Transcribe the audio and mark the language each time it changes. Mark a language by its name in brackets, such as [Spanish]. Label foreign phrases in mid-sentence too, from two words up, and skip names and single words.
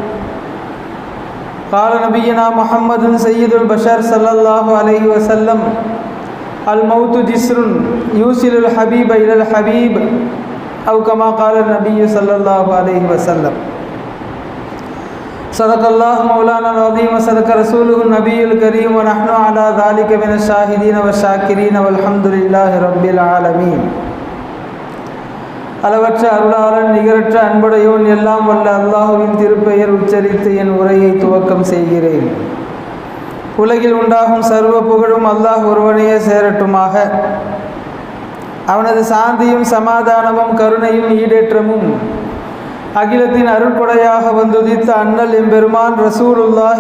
[Arabic] قال نبينا محمد سيد البشر صلى الله عليه وسلم: الموت جسر يوصل الحبيب إلى الحبيب أو كما قال النبي صلى الله عليه وسلم. صدق الله مولانا العظيم وصدق رسوله النبي الكريم ونحن على ذلك من الشاهدين والشاكرين والحمد لله رب العالمين. [Tamil] அளவற்ற அருளாளன், நிகரற்ற அன்புடையோன், எல்லாம் வல்ல அல்லாஹுவின் திருப்பெயர் உச்சரித்து என் உரையை துவக்கம் செய்கிறேன். உலகில் உண்டாகும் சர்வ புகழும் அல்லாஹ் ஒருவனையே சேரட்டுமாக. அவனது சாந்தியும் சமாதானமும் கருணையும் ஈடேற்றமும் அகிலத்தின் அருட்கொடையாக வந்துதித்த அண்ணல் எம்பெருமான் ரசூலுல்லாஹி